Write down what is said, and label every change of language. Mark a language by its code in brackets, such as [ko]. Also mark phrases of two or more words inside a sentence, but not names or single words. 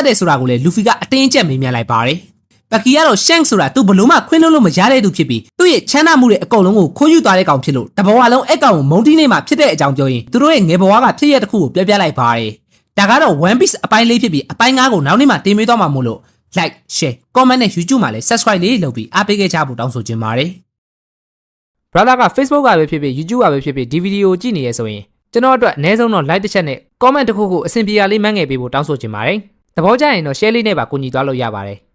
[my] တဲ့ဆိုတာကိုလည်းလူဖီကအတင်းကျပ်မေးမြန်းလိုက်ပါတယ်ဘက်ကီကတော့ရှန့်ဆိုတာသူဘလို့မှခွင့်လို့မရတဲ့သူဖြစ်ပြီးသူ့ရဲ့ချမ်းသာမှုတွေအကုန် လုံးကိုခိုးယူသွားတဲ့ကောင်ဖြစ်လို့တဘဝလုံးအဲ့ကောင်ကိုမုန်းတီးနေမှာဖြစ်တဲ့အကြောင်းပြောရင်သူတို့ရဲ့ငယ်ဘဝကဖြစ်ရတဲ့တစ်ခုကိုပြောပြလိုက်ပါတယ်ဒါကတော့ One Piece အပိုင်းလေးဖြစ်ပြီးအပိုင်း9ကိုနောက်နေ့မှတင်ပေးသွားမှာမို့လို့ [en] like share comment [my] နဲ့ YouTube မှာလည်း subscribe လေးလုပ်ပြီးအားပေးခဲ့ကြဖို့တောင်းဆိုချင်ပါတယ် brother က Facebook ကပဲဖြစ်ဖြစ် YouTube ကပဲဖြစ်ဖြစ်ဒီဗီဒီယိုကြည့်နေရဆိုရင်ကျွန်တော်အတွက်အနည်းဆုံးတော့ like တစ်ချက်နဲ့ comment တစ်ခုခုအဆင်ပြေရလေးမှန်းငယ်ပေးဖို့တောင်းဆိုချင်ပါတယ်သဘောကျရင်တော့ share လေးနဲ့ပါကူညီသွားလို့ရပါတယ်